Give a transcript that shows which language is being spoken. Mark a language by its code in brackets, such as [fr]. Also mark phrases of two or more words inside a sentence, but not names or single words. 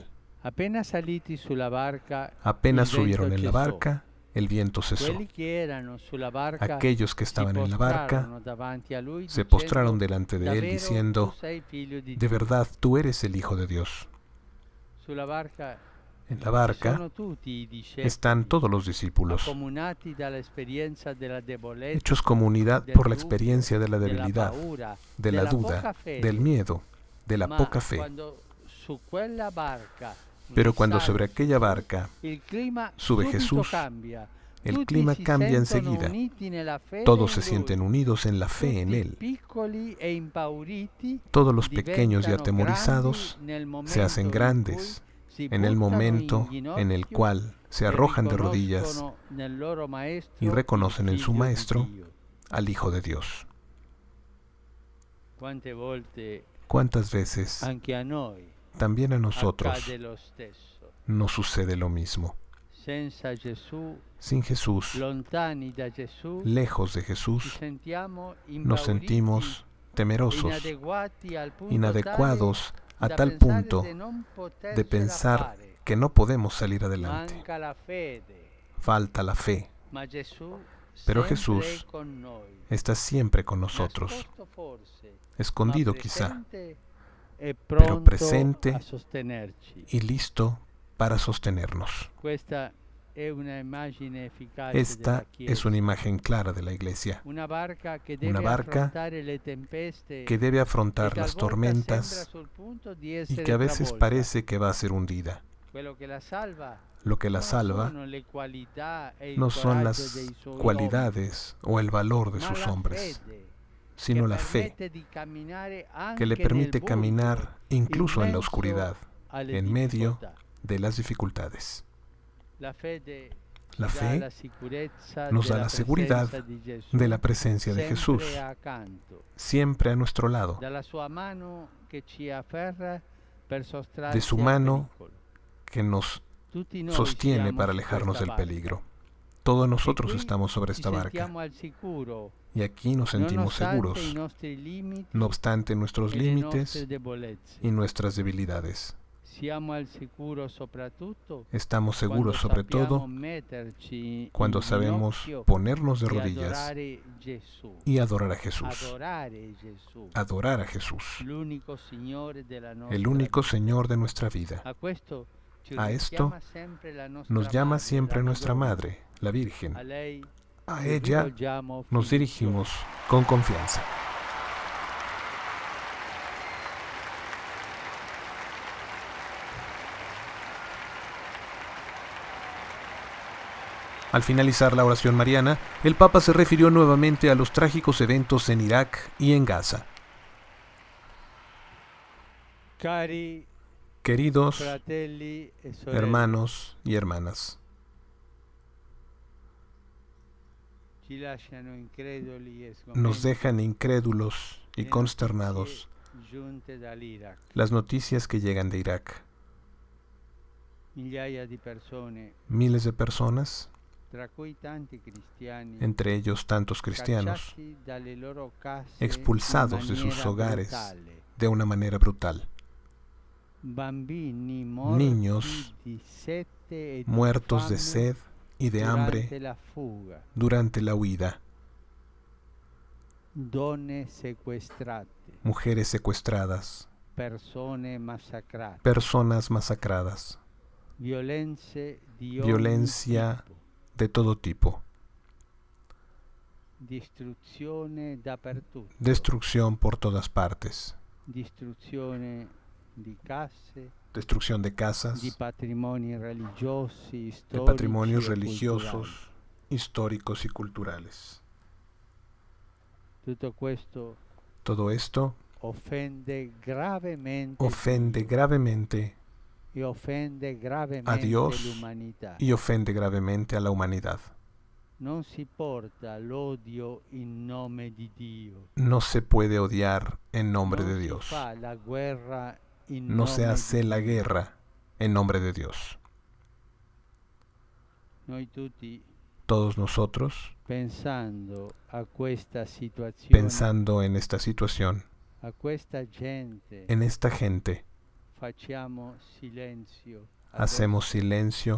[es] Apenas subieron en la barca, el viento cesó. Aquellos que estaban en la barca se postraron delante de él diciendo, de verdad, tú eres el Hijo de Dios. En la barca [it] sono tutti i [es] están [it] discepoli, [es] todos los discípulos, [it] accomunati dall'esperienza della debolezza, [es] hechos comunidad [it] del [es] por la [it] dubbio, [es] experiencia de la [it] della [es] debilidad, [it] paura, [es] de la [it] della [es] duda, [it] poca fede. [es] del miedo, de la [it] Ma [es] poca fe. [it] quando su quella barca [es] Pero cuando [it] risale [es] sobre aquella [it] Gesù, [es] barca [it] il clima [es] sube [it] subito [es] Jesús, [it] cambia. [es] el [it] Tutti [es] clima [it] si [es] cambia [it] sentono [es] enseguida. [it] uniti nella fede [es] Todos se [it] in [es] sienten [it] Lui. [es] unidos en la fe en [it] Tutti [es] Él. [it] piccoli e impauriti [es] Todos los pequeños y [it] diventano [es] atemorizados [it] grandi nel [es] se [it] momento [es] hacen [it] in [es] grandes [it] cui si [es] en el [it] buttano [es] momento [it] in [es] en el [it] ginocchio [es] cual se [it] e [es] arrojan de rodillas [it] riconoscono nel loro maestro [es] y reconocen [it] il [es] en su [it] Figlio di [es] Maestro [it] Dio. [es] al Hijo de Dios. [it] Quante volte [es] ¿Cuántas veces [it] anche a noi [es] también a nosotros [it] accade lo stesso? [es] nos sucede lo mismo? [it] Senza Gesù, [es] Sin Jesús, [it] lontani da Gesù, [es] lejos de [it] ci [es] Jesús, [it] sentiamo [es] nos [it] impauriti, [es] sentimos temerosos, [it] inadeguati al punto [es] inadecuados a [it] tale da [es] tal [it] pensare [es] punto [it] de non [es] de [it] potercela [es] pensar [it] fare. [es] que no podemos salir adelante. [it] Manca la fede, [es] Falta la fe, [it] ma Gesù [es] pero [it] sempre [es] Jesús [it] è con noi. [es] está siempre con nosotros, [it] Nascosto forse, [es] escondido [it] ma [es] quizá, [it] presente e [es] pero [it] pronto [es] presente [it] a sostenerci. [es] y listo para sostenernos. [it] Questa è una immagine efficace [es] Esta [it] della Chiesa. [es] es una imagen clara de la Iglesia, [it] Una barca che [es] una [it] deve [es] barca [it] affrontare le tempeste [es] que debe afrontar [it] e [es] las [it] talvolta [es] tormentas [it] sembra sul punto di [es] y [it] essere [es] que a veces [it] travolta. [es] parece que va a ser hundida. [it] Quello che la salva [es] Lo que la [it] non [es] salva [it] sono le qualità e il [es] no son [it] coraggio [es] las [it] dei suoi [es] cualidades o el valor de [it] uomini, ma [es] sus [it] la [es] hombres, [it] fede [es] sino [it] che [es] la fe [it] permette di camminare [es] que le [it] anche [es] permite [it] nel buio, [es] caminar incluso en la [it] in [es] oscuridad, [it] mezzo alle [es] en medio [it] difficoltà. [es] de las dificultades. [it] La fede ci [es] La [it] dà [es] fe [it] la sicurezza [es] nos da [it] della [es] la seguridad [it] presenza di Gesù, [es] de la presencia de [it] sempre [es] Jesús, [it] accanto, [es] siempre a nuestro lado, [it] dalla sua mano che ci afferra per [es] de [it] sottrarci [es] su [it] al [es] mano [it] pericolo. [es] que nos [it] Tutti noi [es] sostiene [it] siamo [es] para [it] su [es] alejarnos [it] questa [es] del [it] barca. [es] peligro. Todos nosotros [it] E qui [es] estamos sobre [it] ci [es] esta barca [it] sentiamo al sicuro, [es] y aquí nos sentimos [it] nonostante i [es] seguros, [it] nostri limiti [es] no obstante nuestros [it] e le nostre [es] límites [it] debolezze. [es] y nuestras debilidades. [it] Siamo al sicuro soprattutto [es] Estamos [it] quando [es] seguros sobre [it] sappiamo [es] todo [it] metterci [es] cuando [it] in [es] sabemos [it] ginocchio [es] ponernos de [it] e [es] rodillas [it] adorare Gesù. [es] y adorar a Jesús. [it] Adorare Gesù, [es] Adorar a Jesús, [it] l'unico Signore della nostra [es] el único [it] vita. [es] Señor de nuestra vida. [it] A questo ci [es] A esto [it] richiama sempre la nostra [es] nos llama [it] madre, [es] siempre [it] la [es] nuestra [it] Madonna. [es] Madre, la Virgen. [it] A lei [es] A [it] ci [es] ella [it] rivolgiamo [es] nos [it] fiduciosi. [es] dirigimos con confianza. Al finalizar la oración mariana, el Papa se refirió nuevamente a los trágicos eventos en Irak y en Gaza. [it] Cari [es] Queridos [it] fratelli e sorelle, [es] hermanos y hermanas, [it] ci lasciano increduli e [es] nos [it] sgomenti [es] dejan incrédulos y [it] le [es] consternados [it] notizie giunte dall'Iraq. [es] las noticias que llegan de Irak. [it] Migliaia di persone, [es] Miles de personas, [it] tra cui tanti cristiani, [es] entre ellos tantos cristianos, [it] cacciati dalle loro case [es] expulsados [it] in [es] de sus [it] maniera [es] hogares [it] brutale. [es] de una manera brutal. [it] Bambini morti [es] Niños [it] di sete e di [es] muertos de [it] fame [es] sed y de [it] durante [es] hambre [it] la fuga, [es] durante la huida, [it] donne sequestrate, [es] mujeres secuestradas, [it] persone massacrate, [es] personas masacradas, [it] violenze di [es] violencia [it] ogni tipo, [es] de todo tipo, [it] distruzione dappertutto, [es] destrucción por todas partes, [it] distruzione di case, [es] destrucción de [it] di [es] casas, [it] patrimoni religiosi, [es] de [it] storici [es] patrimonios [it] e [es] religiosos, históricos y culturales. [it] culturali. Tutto questo [es] Todo esto [it] offende gravemente [es] ofende [it] Dio [es] gravemente [it] e offende [es] a [it] gravemente [es] Dios [it] l'umanità. [es] y ofende gravemente a la humanidad. [it] Non si porta l'odio in nome di Dio. [es] No se puede odiar en nombre [it] Non [es] de [it] si [es] Dios. [it] fa la guerra in [es] No [it] nome [es] se hace [it] di [es] la [it] Dio. [es] guerra en nombre de Dios. [it] Noi tutti, [es] Todos nosotros, [it] pensando a questa situazione, [es] pensando en esta situación, [it] a questa gente, [es] en esta gente, [it] facciamo silenzio [es] hacemos [it] adesso [es] silencio